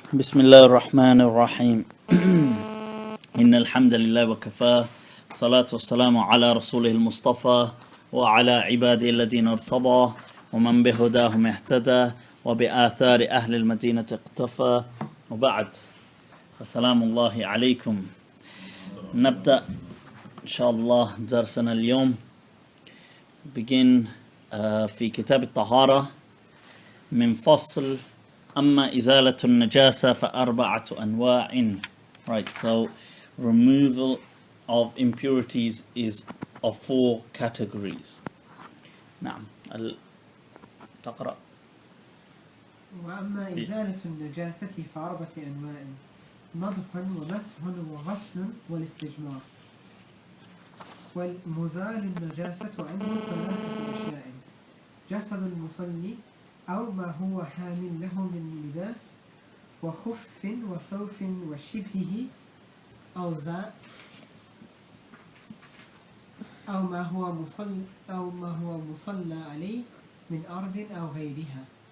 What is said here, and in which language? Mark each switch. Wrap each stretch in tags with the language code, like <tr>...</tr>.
<ar>بسم الله الرحمن الرحيم إن الحمد لله وكفاه صلاة والسلام على رسوله المصطفى وعلى عباده الذين ارتضى ومن بهداهم اهتدى وبآثار أهل المدينة اقتفى وبعد فسلام الله عليكم. نبدأ إن شاء الله درسنا اليوم.</ar> <en>begin</en> <ar>في كتاب الطهارة من فصل أما إزالة النجاسة فأربعة أنواع.</ar> <en>Right, so removal of impurities is of four categories.</en> <ar>نعم. تقرأ. وأما إزالة النجاسة فأربعة أنواع: نضح ومسح وغسل والاستجمار. والمزال النجاسة عنه ثلاثة أشياء: جسد المصلي أو ما هو حامل له من لباس وخف وصوف وشبهه أو زاء أو ما هو مصلى عليه من أرض أو غيرها.</ar>